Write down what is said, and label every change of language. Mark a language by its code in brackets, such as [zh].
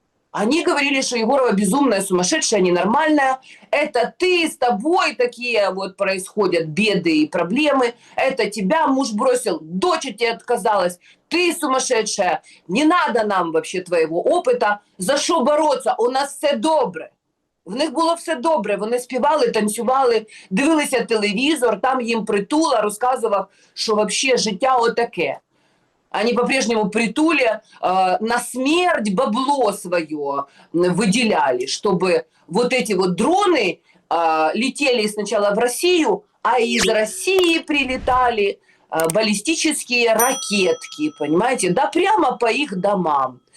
[ru] Они говорили, что Егорова безумная, сумасшедшая, ненормальная. Это ты, с тобой такие вот происходят беды и проблемы. Это тебя муж бросил, дочь от тебя отказалась. Ты сумасшедшая. Не надо нам вообще твоего опыта. [uk] За що бороться? У нас все добре. В них було все добре. Вони співали, танцювали, дивилися телевізор, там їм притула розказував, що взагалі життя отаке. [ru] Они по-прежнему притуле на смерть бабло свое выделяли, чтобы вот эти вот дроны летели сначала в Россию, а из России прилетали баллистические ракетки, понимаете, да прямо по их домам.